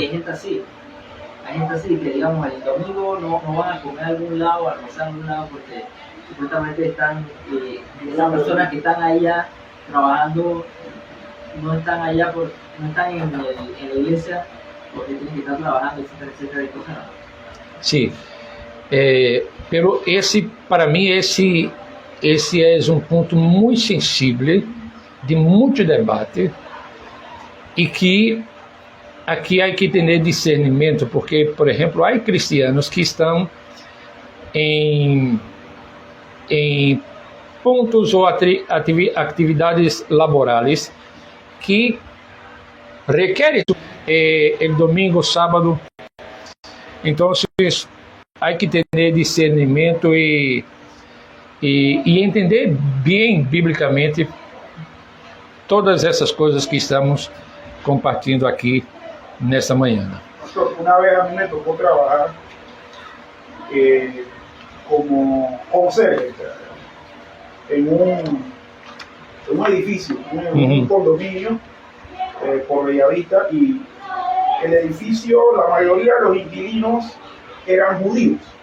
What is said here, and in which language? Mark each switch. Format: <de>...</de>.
<es>Y hay gente así que digamos el domingo no van a comer a algún lado, a almorzar a algún lado porque supuestamente están, esas personas que están allá trabajando no están allá, no están en la iglesia porque tienen que estar trabajando, etcétera, etcétera, y cosas.</es> <pt>Sim, pero para mim esse é um ponto muito sensível, de muito debate, e que aqui há que ter discernimento, porque, por exemplo, há cristianos que estão em pontos ou atividades laborais que requerem o domingo, sábado. Então, há que ter discernimento e entender bem biblicamente todas essas coisas que estamos compartilhando aqui nesta manhã.</pt> <es>Una vez a mí me tocó trabajar como conserje en un edificio, un condominio por Bellavista, y el edificio, la mayoría de los inquilinos eran judíos,</es>